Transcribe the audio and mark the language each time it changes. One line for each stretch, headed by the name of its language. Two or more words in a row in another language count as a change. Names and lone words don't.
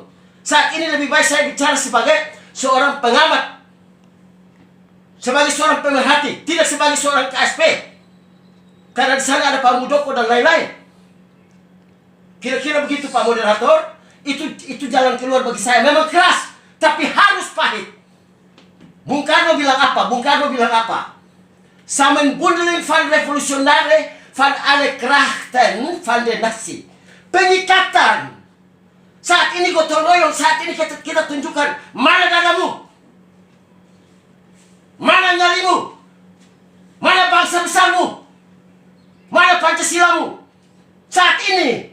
Indonesian: Saat ini lebih baik saya bicara sebagai seorang pengamat, sebagai seorang pemerhati, tidak sebagai seorang KSP. Karena di sana ada Pak Muldoko dan lain-lain. Kira-kira begitu Pak Moderator. Itu jalan keluar bagi saya. Memang keras, tapi harus pahit. Bung Karno bilang apa? Bung Karno bilang apa?
Dutch: Samenbundeling van revolutionare van alle krachten van de natie.
Indonesian: Pengikatan. Saat ini gotong royong, saat ini kita tunjukkan mana dadamu, mana nyalimu, mana bangsa besarmu, mana Pancasilamu. Saat ini.